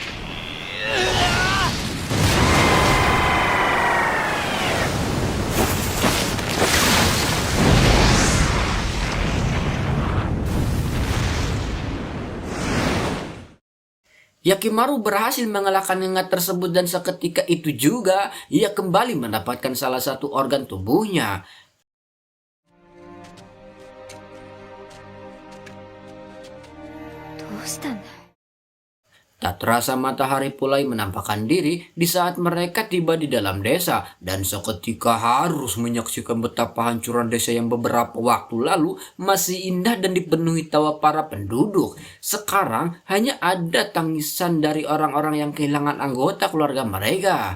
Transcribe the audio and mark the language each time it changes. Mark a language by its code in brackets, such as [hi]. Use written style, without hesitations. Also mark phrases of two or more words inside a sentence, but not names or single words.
[id] Yakimaru berhasil mengalahkan ngengat tersebut dan seketika itu juga ia kembali mendapatkan salah satu organ tubuhnya. [ja] どうしたんだ [id] Tak terasa matahari mulai menampakkan diri di saat mereka tiba di dalam desa dan seketika harus menyaksikan betapa hancuran desa yang beberapa waktu lalu masih indah dan dipenuhi tawa para penduduk. Sekarang hanya ada tangisan dari orang-orang yang kehilangan anggota keluarga mereka.